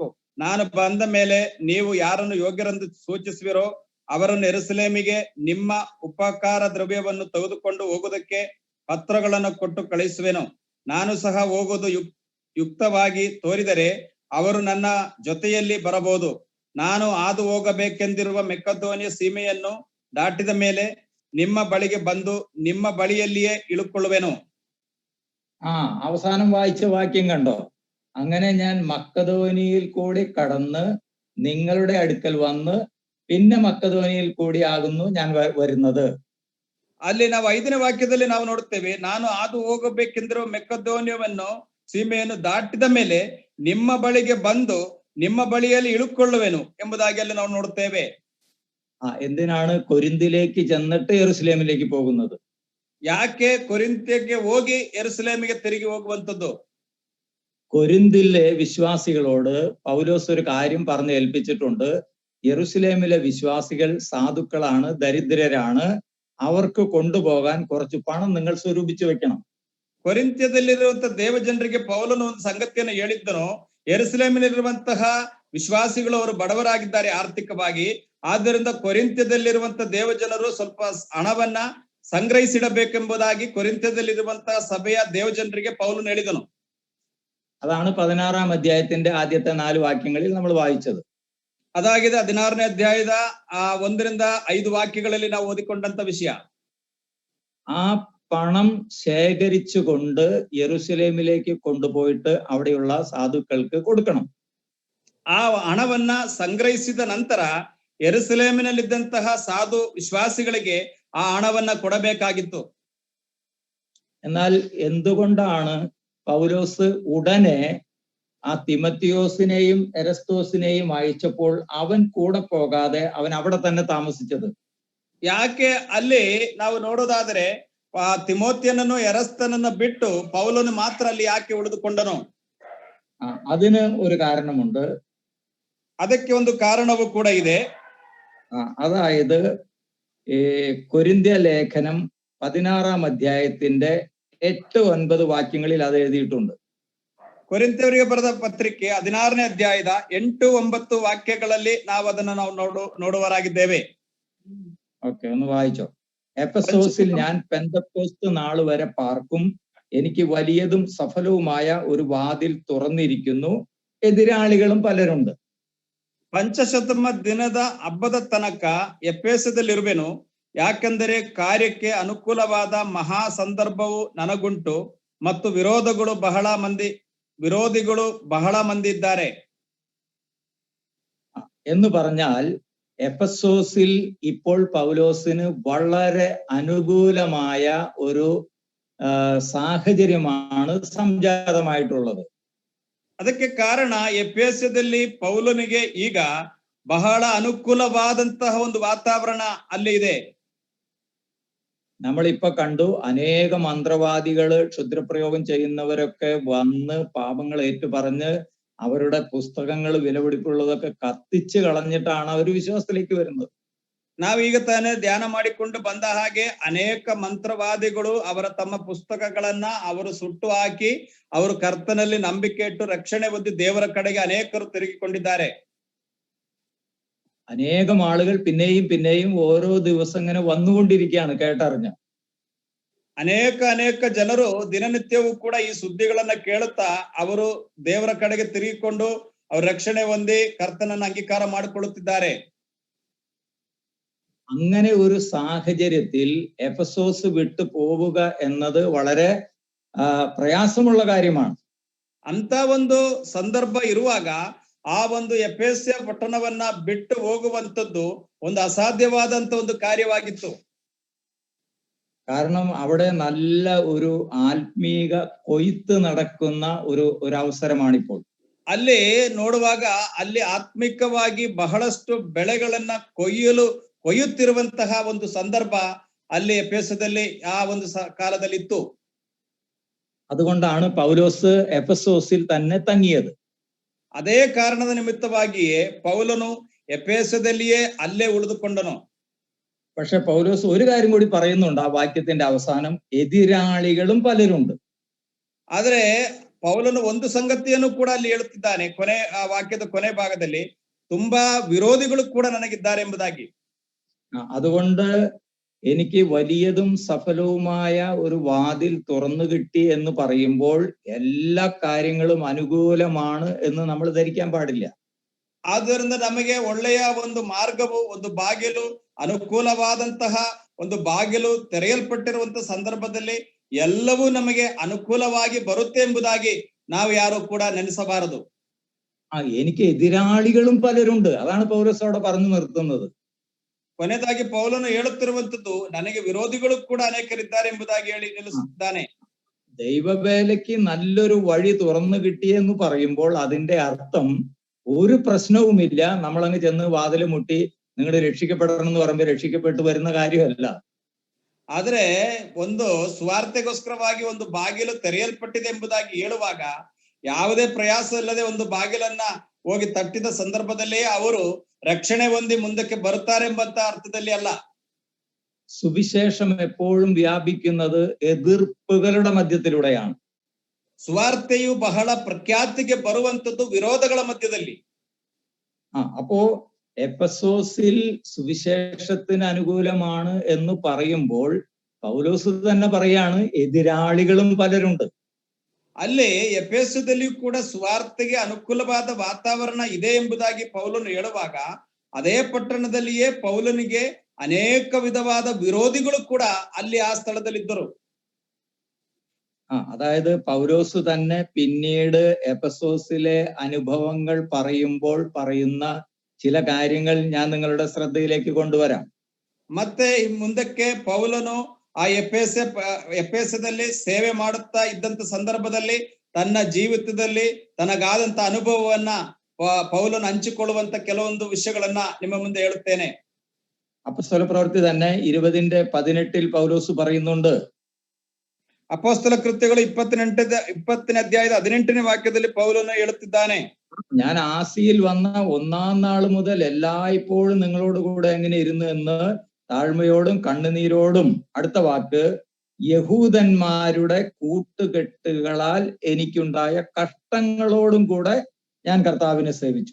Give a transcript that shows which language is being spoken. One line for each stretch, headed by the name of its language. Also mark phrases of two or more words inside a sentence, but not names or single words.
Kannada: ನಾನು ಬಂದ ಮೇಲೆ ನೀವು ಯಾರನ್ನು ಯೋಗ್ಯರೆಂದು ಸೂಚಿಸುವಿರೋ ಅವರನ್ನು ಯೆರೂಸಲೇಮಿಗೆ ನಿಮ್ಮ ಉಪಕಾರ ದ್ರವ್ಯವನ್ನು ತೆಗೆದುಕೊಂಡು ಹೋಗುವುದಕ್ಕೆ ಪತ್ರಗಳನ್ನು ಕೊಟ್ಟು ಕಳಿಸುವೆನು. ನಾನು ಸಹ ಹೋಗುವುದು ಯುಕ್ತವಾಗಿ ತೋರಿದರೆ ಅವರು ನನ್ನ ಜೊತೆಯಲ್ಲಿ ಬರಬಹುದು. ನಾನು ಹಾದು ಹೋಗಬೇಕೆಂದಿರುವ ಮೆಕ್ಕದೋನ್ಯ ಸೀಮೆಯನ್ನು ದಾಟಿದ ಮೇಲೆ ನಿಮ್ಮ ಬಳಿಗೆ ಬಂದು ನಿಮ್ಮ ಬಳಿಯಲ್ಲಿಯೇ ഇಳುಕೊಳ್ಳുವೆನು.
Malayalam: അവസാനം വായിച്ച വാക്യം കണ്ടോ? അങ്ങനെ ഞാൻ മക്കദോനിയിൽ കൂടി കടന്ന് നിങ്ങളുടെ അടുക്കൽ വന്ന് പിന്നെ മക്കദോനിയിൽ കൂടി ആകുന്നു ഞാൻ വരുന്നത്.
Kannada: ಅಲ್ಲಿ ನಾವು 5ನೇ ವಾಕ್ಯದಲ್ಲಿ ನಾವು ನೋಡುತ್ತೇವೆ, ನಾನು ಹಾದು ಹೋಗಬೇಕೆಂದಿರುವ ಮೆಕ್ಕದೋನ್ಯವನ್ನು ಸೀಮೆಯನ್ನು ದಾಟಿದ ಮೇಲೆ ನಿಮ್ಮ ಬಳಿಗೆ ಬಂದು ನಿಮ್ಮ ಬಳಿಯಲ್ಲಿ ಇಳುಕೊಳ್ಳುವೆನು ಎಂಬುದಾಗಿ ಅಲ್ಲಿ ನಾವು ನೋಡುತ್ತೇವೆ.
Malayalam: എന്തിനാണ് കൊരിന്തിലേക്ക് ചെന്നിട്ട് യെരുസലേമിലേക്ക് പോകുന്നത്?
Kannada: ಯಾಕೆ ಕೊರಿಂಥ್ಯಕ್ಕೆ ಹೋಗಿ ಯೆರೂಸಲೇಮಿಗೆ ತಿರುಗಿ ಹೋಗುವಂತದ್ದು?
Malayalam: കൊരിന്തിലെ വിശ്വാസികളോട് പൗലോസ് ഒരു കാര്യം പറഞ്ഞ് ഏൽപ്പിച്ചിട്ടുണ്ട്. യെരുസലേമിലെ വിശ്വാസികൾ സാധുക്കളാണ്, ദരിദ്രരാണ്, അവർക്ക് കൊണ്ടുപോകാൻ കുറച്ച് പണം നിങ്ങൾ സ്വരൂപിച്ചു വെക്കണം.
Kannada: ಕೊರಿಂಥ್ಯದಲ್ಲಿರುವಂತಹ ದೇವಜನರಿಗೆ ಪೌಲನು ಒಂದು ಸಂಗತಿಯನ್ನು ಹೇಳಿದ್ದನು. ಯೆರೂಸಲೇಮಿನಲ್ಲಿರುವಂತಹ ವಿಶ್ವಾಸಿಗಳು ಅವರು ಬಡವರಾಗಿದ್ದಾರೆ ಆರ್ಥಿಕವಾಗಿ. ಆದ್ದರಿಂದ ಕೊರಿಂಥ್ಯದಲ್ಲಿರುವಂತಹ ದೇವಜನರು ಸ್ವಲ್ಪ ಹಣವನ್ನ ಸಂಗ್ರಹಿಸಿಡಬೇಕೆಂಬುದಾಗಿ ಕೊರಿಂಥ್ಯದಲ್ಲಿರುವಂತಹ ಸಭೆಯ ದೇವಜನರಿಗೆ ಪೌಲನು ಹೇಳಿದನು.
Malayalam: അതാണ് 16-ാം അധ്യായത്തിന്റെ ആദ്യത്തെ 4 വാക്യങ്ങളിൽ നമ്മൾ വായിച്ചത്.
Kannada: ಅದಾಗಿದೆ 16ನೇ ಅಧ್ಯಾಯದ 1-5 ವಾಕ್ಯಗಳಲ್ಲಿ ನಾವು ಓದಿಕೊಂಡಂತ ವಿಷಯ.
Malayalam: ആ പണം ശേഖരിച്ചുകൊണ്ട് യെരുസലേമിലേക്ക് കൊണ്ടുപോയിട്ട് അവിടെയുള്ള സാധുക്കൾക്ക് കൊടുക്കണം.
Kannada: ಆ ಹಣವನ್ನ ಸಂಗ್ರಹಿಸಿದ ನಂತರ ಯೆರೂಸಲೇಮಿನಲ್ಲಿದ್ದಂತಹ ಸಾಧು ವಿಶ್ವಾಸಿಗಳಿಗೆ ಆ ಹಣವನ್ನ ಕೊಡಬೇಕಾಗಿತ್ತು.
Malayalam: എന്നാൽ എന്തുകൊണ്ടാണ് പൗലോസ് ഉടനെ ആ തിമത്തിയോസിനെയും എരസ്തോസിനെയും അയച്ചപ്പോൾ അവൻ കൂടെ പോകാതെ അവൻ അവിടെ തന്നെ താമസിച്ചത്?
Kannada: ಯಾಕೆ ಅಲ್ಲಿ ನಾವು ನೋಡೋದಾದ್ರೆ ತಿಮೋತಿಯನನ್ನು ಎರಸ್ತನನ್ನು ಬಿಟ್ಟು ಪೌಲನು ಮಾತ್ರ ಅಲ್ಲಿ ಯಾಕೆ ಉಳಿದುಕೊಂಡನು?
Malayalam: അതിന് ഒരു കാരണമുണ്ട്.
Kannada: ಅದಕ್ಕೆ ಒಂದು ಕಾರಣವೂ ಕೂಡ ಇದೆ.
Malayalam: അതായത് കൊരിന്ത്യ ലേഖനം 16-ാം അധ്യായത്തിന്റെ 8-9 വാക്യങ്ങളിൽ അത് എഴുതിയിട്ടുണ്ട്.
Kannada: ಕೊರಿಂಥ್ಯರಿಗೆ ಬರೆದ ಪತ್ರಿಕೆ 16ನೇ ಅಧ್ಯಾಯದ 8-9 ವಾಕ್ಯಗಳಲ್ಲಿ ನಾವು ಅದನ್ನು ನೋಡುವರಾಗಿದ್ದೇವೆ.
Malayalam: ഓക്കെ, ഒന്ന് വായിച്ചോ. എഫെസോസിൽ ഞാൻ പെന്തക്കോസ്ത് നാൾ വരെ പാർക്കും, എനിക്ക് വലിയതും സഫലവുമായ ഒരു വാതിൽ തുറന്നിരിക്കുന്നു, എതിരാളികളും പലരുണ്ട്.
Kannada: ಪಂಚಶತಮ ದಿನದ ಹಬ್ಬದ ತನಕ ಎಫೆಸದಲ್ಲಿರುವೆನು, ಯಾಕೆಂದರೆ ಕಾರ್ಯಕ್ಕೆ ಅನುಕೂಲವಾದ ಮಹಾ ಸಂದರ್ಭವು ನನಗುಂಟು ಮತ್ತು ವಿರೋಧಿಗಳು ಬಹಳ ಮಂದಿ ಇದ್ದಾರೆ
Malayalam: എന്ന് പറഞ്ഞാൽ എഫെസോസിൽ ഇപ്പോൾ പൗലോസിന് വളരെ അനുകൂലമായ ഒരു സാഹചര്യമാണ് സംജാതമായിട്ടുള്ളത്.
Kannada: ಅದಕ್ಕೆ ಕಾರಣ ಎಫೆಸದಲ್ಲಿ ಪೌಲನಿಗೆ ಈಗ ಬಹಳ ಅನುಕೂಲವಾದಂತಹ ಒಂದು ವಾತಾವರಣ ಅಲ್ಲಿ ಇದೆ.
Malayalam: നമ്മളിപ്പോ കണ്ടു, അനേക മന്ത്രവാദികള് ക്ഷുദ്രപ്രയോഗം ചെയ്യുന്നവരൊക്കെ വന്ന് പാപങ്ങൾ ഏറ്റുപറഞ്ഞ് അവരുടെ പുസ്തകങ്ങൾ വിലപിടിപ്പുള്ളതൊക്കെ കത്തിച്ച് കളഞ്ഞിട്ടാണ് അവർ വിശ്വാസത്തിലേക്ക് വരുന്നത്.
Kannada: ನಾವೀಗ ತಾನೇ ಧ್ಯಾನ ಮಾಡಿಕೊಂಡು ಬಂದ ಹಾಗೆ ಅನೇಕ ಮಂತ್ರವಾದಿಗಳು ಅವರ ತಮ್ಮ ಪುಸ್ತಕಗಳನ್ನ ಅವರು ಸುಟ್ಟು ಹಾಕಿ ಅವರು ಕರ್ತನಲ್ಲಿ ನಂಬಿಕೆ ಇಟ್ಟು ರಕ್ಷಣೆ ಹೊಂದಿ ದೇವರ ಕಡೆಗೆ ಅನೇಕರು ತಿರುಗಿಕೊಂಡಿದ್ದಾರೆ.
Malayalam: അനേകം ആളുകൾ പിന്നെയും ഓരോ ദിവസം ഇങ്ങനെ വന്നുകൊണ്ടിരിക്കുകയാണ് കേട്ടറിഞ്ഞ.
Kannada: ಅನೇಕ ಜನರು ದಿನನಿತ್ಯವೂ ಕೂಡ ಈ ಸುದ್ದಿಗಳನ್ನ ಕೇಳುತ್ತಾ ಅವರು ದೇವರ ಕಡೆಗೆ ತಿರುಗಿಕೊಂಡು ಅವ್ರ ರಕ್ಷಣೆ ಹೊಂದಿ ಕರ್ತನನ್ನ ಅಂಗೀಕಾರ ಮಾಡಿಕೊಳ್ಳುತ್ತಿದ್ದಾರೆ.
Malayalam: അങ്ങനെ ഒരു സാഹചര്യത്തിൽ എഫെസോസ് വിട്ടു പോവുക എന്നത് വളരെ പ്രയാസമുള്ള കാര്യമാണ്.
Kannada: ಅಂತ ಒಂದು ಸಂದರ್ಭ ಇರುವಾಗ ಆ ಒಂದು ಎಫೆಸ ಪಟ್ಟಣವನ್ನ ಬಿಟ್ಟು ಹೋಗುವಂತದ್ದು ಒಂದು ಅಸಾಧ್ಯವಾದಂತ ಒಂದು ಕಾರ್ಯವಾಗಿತ್ತು.
Malayalam: കാരണം അവിടെ നല്ല ഒരു ಆತ್ಮೀക കൊയ്ത്ത് നടക്കുന്ന ഒരു ಅವಸರമാണിപ്പോൾ.
Kannada: ಅಲ್ಲಿ ನೋಡುವಾಗ ಅಲ್ಲಿ ಆತ್ಮಿಕವಾಗಿ ಬಹಳಷ್ಟು ಬೆಳೆಗಳನ್ನ ಕೊಯ್ಯುತ್ತಿರುವಂತಹ ಒಂದು ಸಂದರ್ಭ ಅಲ್ಲಿ ಎಫೆಸದಲ್ಲಿ ಆ ಒಂದು ಕಾಲದಲ್ಲಿ ಇತ್ತು.
Malayalam: അതുകൊണ്ടാണ് പൗലോസ് എഫെസോസിൽ തന്നെ തങ്ങിയത്.
Kannada: ಅದೇ ಕಾರಣದ ನಿಮಿತ್ತವಾಗಿಯೇ ಪೌಲನು ಎಫೆಸದಲ್ಲಿಯೇ ಅಲ್ಲೇ ಉಳಿದುಕೊಂಡನು.
Malayalam: പക്ഷെ പൗലോസ് ഒരു കാര്യം കൂടി പറയുന്നുണ്ട് ആ വാക്യത്തിന്റെ അവസാനം, എതിരാളികളും പലരുണ്ട്.
Kannada: ಆದ್ರೆ ಪೌಲನು ಒಂದು ಸಂಗತಿಯನ್ನು ಕೂಡ ಅಲ್ಲಿ ಹೇಳುತ್ತಿದ್ದಾನೆ, ಆ ವಾಕ್ಯದ ಕೊನೆ ಭಾಗದಲ್ಲಿ, ತುಂಬಾ ವಿರೋಧಿಗಳು ಕೂಡ ನನಗಿದ್ದಾರೆ ಎಂಬುದಾಗಿ.
Malayalam: അതുകൊണ്ട് എനിക്ക് വലിയതും സഫലവുമായ ഒരു വാതിൽ തുറന്നു കിട്ടി എന്ന് പറയുമ്പോൾ എല്ലാ കാര്യങ്ങളും അനുകൂലമാണ് എന്ന് നമ്മൾ ധരിക്കാൻ പാടില്ല.
Kannada: ಆದ್ದರಿಂದ ನಮಗೆ ಒಳ್ಳೆಯ ಒಂದು ಮಾರ್ಗವು, ಒಂದು ಬಾಗಿಲು, ಅನುಕೂಲವಾದಂತಹ ಒಂದು ಬಾಗಿಲು ತೆರೆಯಲ್ಪಟ್ಟಿರುವಂತಹ ಸಂದರ್ಭದಲ್ಲಿ ಎಲ್ಲವೂ ನಮಗೆ ಅನುಕೂಲವಾಗಿ ಬರುತ್ತೆ ಎಂಬುದಾಗಿ ನಾವು ಯಾರು ಕೂಡ ನೆನೆಸಬಾರದು.
Malayalam: എനിക്ക് എതിരാളികളും പലരുണ്ട്, അതാണ് പൗലോസ് അവിടെ പറഞ്ഞു നിർത്തുന്നത്.
Kannada: ಕೊನೆಯದಾಗಿ ಪೌಲನು ಹೇಳುತ್ತಿರುವಂತದ್ದು, ನನಗೆ ವಿರೋಧಿಗಳು ಕೂಡ ಅನೇಕರಿದ್ದಾರೆ ಎಂಬುದಾಗಿ ಹೇಳಿ ನಿಲ್ಲಿಸುತ್ತಾನೆ.
Malayalam: ദൈവവേലയ്ക്ക് നല്ലൊരു വഴി തുറന്നു കിട്ടിയെന്ന് പറയുമ്പോൾ അതിന്റെ അർത്ഥം ഒരു പ്രശ്നവുമില്ല, നമ്മളങ്ങ് ചെന്ന് വാതിൽ മുട്ടി നിങ്ങൾ രക്ഷിക്കപ്പെടണം എന്ന് പറയുമ്പോൾ രക്ഷിക്കപ്പെട്ടു വരുന്ന കാര്യമല്ല.
Kannada: ಆದ್ರೆ ಒಂದು ಸ್ವಾರ್ಥಗೋಸ್ಕರವಾಗಿ ಒಂದು ಬಾಗಿಲು ತೆರೆಯಲ್ಪಟ್ಟಿದೆ ಎಂಬುದಾಗಿ ಹೇಳುವಾಗ ಯಾವುದೇ ಪ್ರಯಾಸ ಇಲ್ಲದೆ ಒಂದು ಬಾಗಿಲನ್ನ ಹೋಗಿ ತಟ್ಟಿದ ಸಂದರ್ಭದಲ್ಲೇ ಅವರು ರಕ್ಷಣೆ ಹೊಂದಿ ಮುಂದಕ್ಕೆ ಬರುತ್ತಾರೆ ಎಂಬಂತ ಅರ್ಥದಲ್ಲಿ ಅಲ್ಲ.
Malayalam: സുവിശേഷം എപ്പോഴും വ്യാപിക്കുന്നത് എതിർപ്പുകളുടെ മധ്യത്തിലൂടെയാണ്.
Kannada: ಸುವಾರ್ತೆಯು ಬಹಳ ಪ್ರಖ್ಯಾತಿಗೆ ಬರುವಂತದ್ದು ವಿರೋಧಗಳ ಮಧ್ಯದಲ್ಲಿ.
Malayalam: അപ്പോ എഫെസോസിൽ സുവിശേഷത്തിന് അനുകൂലമാണ് എന്ന് പറയുമ്പോൾ പൗലോസ് തന്നെ പറയാണ് എതിരാളികളും പലരുണ്ട്.
Kannada: ಅಲ್ಲಿ ಎಫೆಸದಲ್ಲಿಯೂ ಕೂಡ ಸುವಾರ್ತೆಗೆ ಅನುಕೂಲವಾದ ವಾತಾವರಣ ಇದೆ ಎಂಬುದಾಗಿ ಪೌಲನು ಹೇಳುವಾಗ ಅದೇ ಪಟ್ಟಣದಲ್ಲಿಯೇ ಪೌಲನಿಗೆ ಅನೇಕ ವಿಧವಾದ ವಿರೋಧಿಗಳು ಕೂಡ ಅಲ್ಲಿ ಆ ಸ್ಥಳದಲ್ಲಿದ್ದರು.
Malayalam: അതായത് പൗലോസ് തന്നെ പിന്നീട് എഫെസോസിലെ അനുഭവങ്ങൾ പറയുമ്പോൾ പറയുന്ന ചില കാര്യങ്ങൾ ഞാൻ നിങ്ങളുടെ ശ്രദ്ധയിലേക്ക് കൊണ്ടുവരാം.
Kannada: ಮತ್ತೆ ಮುಂದಕ್ಕೆ ಪೌಲನು ಆ ಎಫೆಸದಲ್ಲಿ ಸೇವೆ ಮಾಡುತ್ತಾ ಇದ್ದಂತ ಸಂದರ್ಭದಲ್ಲಿ ತನ್ನ ಜೀವಿತದಲ್ಲಿ ತನಗಾದಂತ ಅನುಭವವನ್ನ ಪೌಲನು ಹಂಚಿಕೊಳ್ಳುವಂತ ಕೆಲವೊಂದು ವಿಷಯಗಳನ್ನ ನಿಮ್ಮ ಮುಂದೆ ಹೇಳುತ್ತೇನೆ.
Malayalam: അപ്പോസ്തല പ്രവൃത്തി തന്നെ 20:18 പൗലോസ് പറയുന്നുണ്ട്.
Kannada: ಅಪೊಸ್ತಲ ಕೃತ್ಯಗಳು 20ನೇ ಅಧ್ಯಾಯದ 18ನೇ ವಾಕ್ಯದಲ್ಲಿ ಪೌಲನು ಹೇಳುತ್ತಿದ್ದಾನೆ,
Malayalam: ഞാൻ ആസിയിൽ വന്ന ഒന്നാം നാൾ മുതൽ എല്ലായ്പ്പോഴും നിങ്ങളോട് കൂടെ എങ്ങനെ ഇരുന്നു എന്ന് താഴ്മയോടും കണ്ണുനീരോടും, അടുത്ത വാക്ക്, യഹൂദന്മാരുടെ കൂട്ടുകെട്ടുകളാൽ എനിക്കുണ്ടായ കഷ്ടങ്ങളോടും കൂടെ ഞാൻ കർത്താവിനെ സേവിച്ചു.